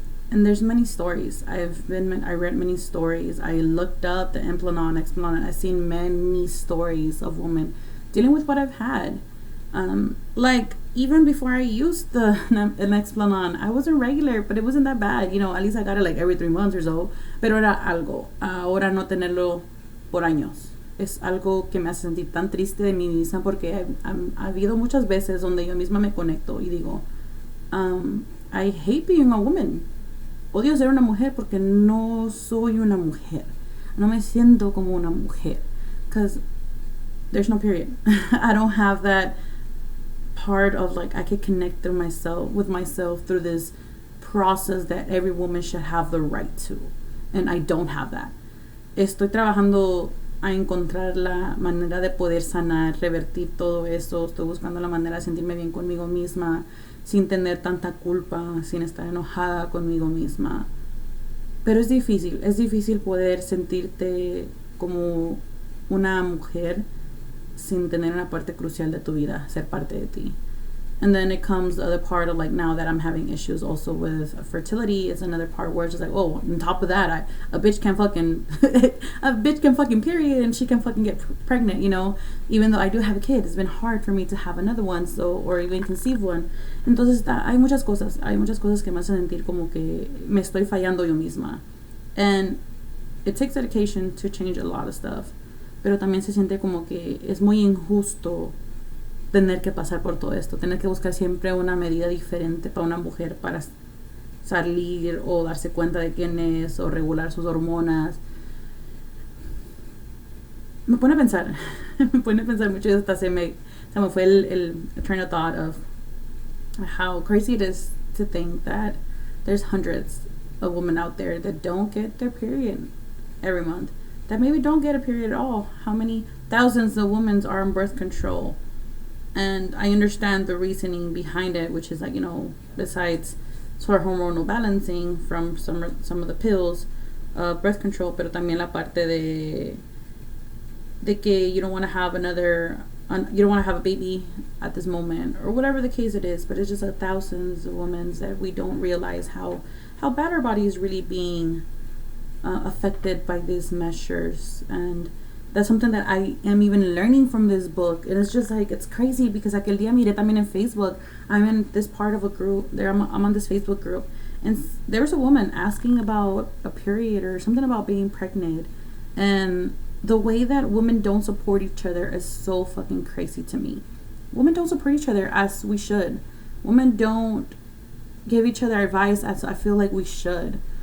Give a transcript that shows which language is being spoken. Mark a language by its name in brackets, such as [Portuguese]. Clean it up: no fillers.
[English] And there's many stories. I read many stories. I looked up the Implanon, Explanon. I've seen many stories of women dealing with what I've had. Like even before I used the Explanon, I wasn't regular, but it wasn't that bad. At least I got it like every 3 months or so. [Spanish] Pero era algo. Ahora no tenerlo por años es algo que me hace sentir tan triste de mí misma, porque ha habido muchas veces donde yo misma me conecto y digo, [English] I hate being a woman. [Spanish] Odio ser una mujer porque no soy una mujer. No me siento como una mujer. [English] Because there's no period. I don't have that part of like I could connect with myself through this process that every woman should have the right to. And I don't have that. [Spanish] Estoy trabajando a encontrar la manera de poder sanar, revertir todo eso. Estoy buscando la manera de sentirme bien conmigo misma, sin tener tanta culpa, sin estar enojada conmigo misma. Pero es difícil poder sentirte como una mujer sin tener una parte crucial de tu vida ser parte de ti. [English] And then it comes the other part of like, now that I'm having issues also with fertility, it's another part where it's just like, oh, on top of that, a bitch can fucking period, and she can fucking get pregnant, even though I do have a kid. It's been hard for me to have another one, or even conceive one. [Spanish] Entonces hay muchas cosas que me hacen sentir como que me estoy fallando yo misma. [English] And it takes dedication to change a lot of stuff, [Spanish] pero también se siente como que es muy injusto tener que pasar por todo esto, tener que buscar siempre una medida diferente para una mujer para salir o darse cuenta de quién es o regular sus hormonas. Me pone a pensar mucho, y hasta se me fue el [English] train of thought of how crazy it is to think that there's hundreds of women out there that don't get their period every month, that maybe don't get a period at all. How many thousands of women are on birth control? And I understand the reasoning behind it, which is like, besides for hormonal balancing from some of the pills, birth control, [Spanish] pero también la parte de que [English] you don't want to have you don't want to have a baby at this moment, or whatever the case it is. But it's just thousands of women that we don't realize how bad our body is really being affected by these measures. And that's something that I am even learning from this book. And it's just like, it's crazy because [Spanish] aquel día miré también en Facebook. [English] I'm in this part of a group there. I'm on this Facebook group, and there was a woman asking about a period or something about being pregnant. And the way that women don't support each other is so fucking crazy to me. Women don't support each other as we should. Women don't give each other advice as I feel like we should.